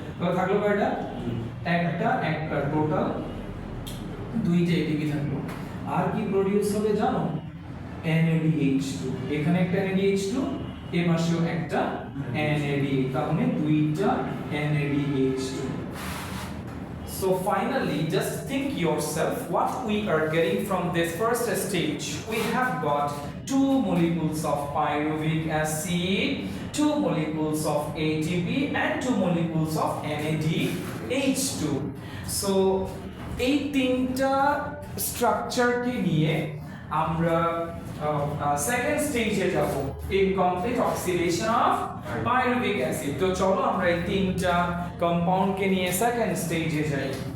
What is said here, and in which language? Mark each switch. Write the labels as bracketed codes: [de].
[bn] তাহলে থাকলো কয়টা, একটা টোটাল দুইটা এটিপি থাকলো। আর কি প্রডিউস হবে জানো, NADH2, এখানে একটা NADH2, এই পাশেও একটা NAD, তাহলে দুইটা NADH2। [en] So finally, just think yourself what we are getting from this first stage. We have got 2 molecules of pyruvic acid, 2 molecules of ATP, and 2 molecules of NADH2. [bn] So এই তিনটা স্ট্রাকচারকে নিয়ে আমরা second স্টেজে যাব, incomplete oxidation of pyruvic acid. তো চলো আমরা এই তিনটা কম্পাউন্ডকে নিয়ে সেকেন্ড স্টেজে যাই।